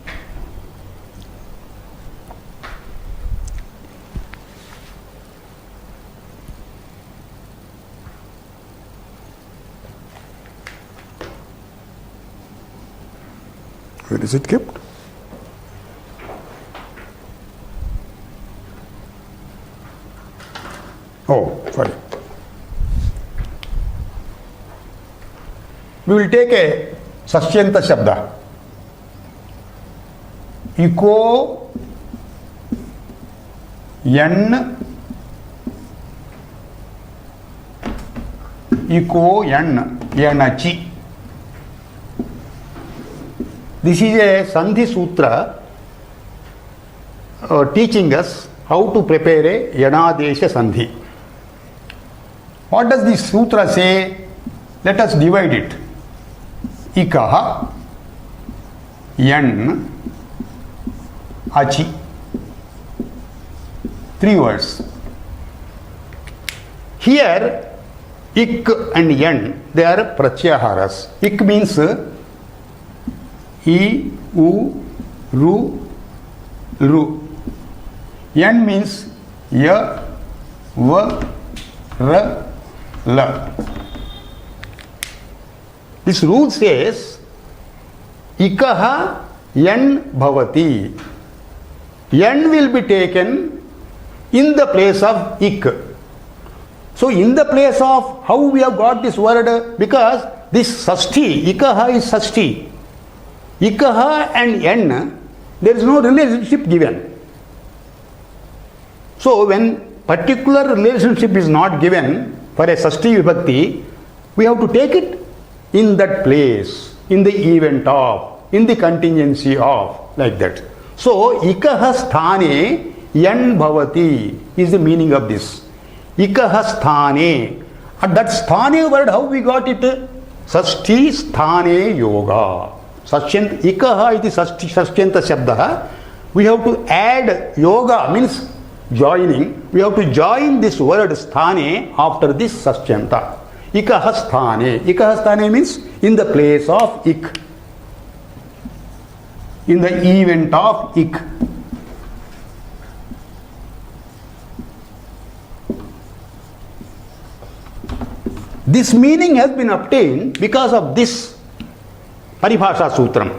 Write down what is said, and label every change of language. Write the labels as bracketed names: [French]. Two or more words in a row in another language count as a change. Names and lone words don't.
[English] Where is it kept? Oh, sorry. We will take a [Sanskrit] Sasyanta Shabda. Iko yan yanachi. [English] This is a Sandhi Sutra teaching us how to prepare a Yanadesha Sandhi. What does this sutra say? Let us divide it. [Sanskrit] Ikaha, yan, achi. [English] 3 words. Here, ik and yan, they are pratyaharas. Ik means I, U, Ru, Ru. Yan means Ya, Va, Ra, La. This rule says [Sanskrit] Ikaha yan bhavati. [English] Yan will be taken in the place of ik. So in the place of, how we have got this word? Because this sasti, Ikaha is sasti. Ikaha and yan, there is no relationship given. So when particular relationship is not given for a [Sanskrit] sasti vibhakti, [English] we have to take it in that place, in the event of, in the contingency of, like that. So [Sanskrit] ikaha sthane yan bhavati [English] is the meaning of this. [Sanskrit] Ikaha sthane. [English] And that sthane word, how we got it? [Sanskrit] Sasti sthane yoga. Ikaha iti sasyanta shabda. [English] We have to add yoga, means joining. We have to join this word sthane after this sasyanta. [Sanskrit] Ikaha sthane. Ikaha sthane [English] means in the place of ik. In the event of ik. This meaning has been obtained because of this [Sanskrit] Paribhasha Sutram.